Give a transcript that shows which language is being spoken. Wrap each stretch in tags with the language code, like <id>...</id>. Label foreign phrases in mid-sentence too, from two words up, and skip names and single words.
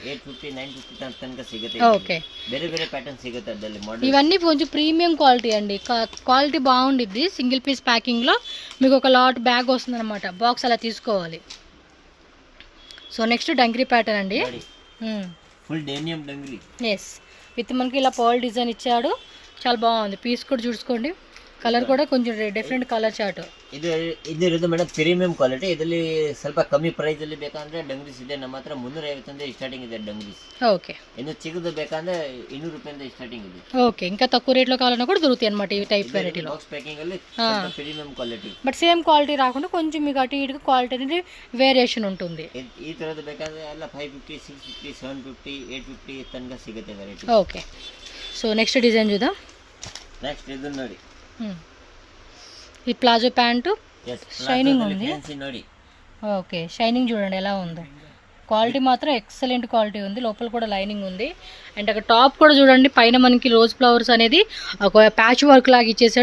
<te>ఓకే, ఇవన్నీ కొంచెం</te> <en>premium quality</en> <te>అండి, క్వాలిటీ బాగుండిద్ది.</te> <en>single piece</en> <te>ప్యాకింగ్లో మీకు ఒక</te> <en>lot bag</en> <te>వస్తుంది అనమాట, బాక్స్ అలా తీసుకోవాలి.</te> <en>so next dungaree pattern</en> <te>అండి,</te> <en>full denim dungaree. yes, with</en> <te>మనకి ఇలా</te> <en>pearl design</en> <te>ఇచ్చాడు, చాలా బాగుంది. పీస్ కూడా చూసుకోండి,</te> <kn>ಕಲರ್ ಕೂಡ ಕೊಂಚ</kn> <en>different colour chart.</en> <kn>ಇದು ಇರೋದು ಮೇಡಮ್</kn> <en>premium quality.</en> <kn>ಇದರಲ್ಲಿ ಸ್ವಲ್ಪ ಕಮ್ಮಿ ಪ್ರೈಸ್ ಅಲ್ಲಿ ಬೇಕಂದ್ರೆ ಡಂಗ್ರೀಸ್ ಇದೆ ನಮ್ಮ ಹತ್ರ. 350 ಸ್ಟಾರ್ಟಿಂಗ್ ಇದೆ ಡಂಗ್ರೀಸ್. ಓಕೆ, ಇನ್ನು ಚಿಕ್ಕದು ಬೇಕಂದ್ರೆ 200 ರೂಪಾಯಿಂದ ಸ್ಟಾರ್ಟಿಂಗ್ ಇದೆ. ಓಕೆ,</kn> <te>ఇంకా తక్కువ రేట్ లో కావాలన్నా కూడా దొరుకుతాయి అన్నమాట ఈ టైప్ వెరైటీలో.</te> <en>box packing ಅಲ್ಲಿ premium quality, but same quality</en> <te>రాకుండా కొంచెం మీకు అటు ఇటుగా క్వాలిటీ అనేది వేరియేషన్ ఉంటుంది.</te> <kn>ಈ ತರದ್ದು ಬೇಕಂದ್ರೆ ಎಲ್ಲ 550 650 750 850 ತನಕ ಸಿಗುತ್ತೆ ವೆರೈಟಿ. ಓಕೆ,</kn> <en>so next design</en> <te>చూద్దాం. నెక్స్ట్ ఇది ನೋಡಿ, ఈ</te> <en>palazzo pants shining</en> <te>ఉంది.</te> <kn>ನೋಡಿ,</kn> <te>ఓకే, షైనింగ్ చూడండి ఎలా ఉందో. క్వాలిటీ మాత్రం</te> <en>excellent quality</en> <te>ఉంది, లోపల కూడా లైనింగ్ ఉంది. అండ్ అక్కడ టాప్ కూడా చూడండి, పైన మనకి</te> <en>rose flowers</en> <te>అనేది ఒక</te> <en>patch work</en> <te>లాగా ఇచ్చేసాడు.</te>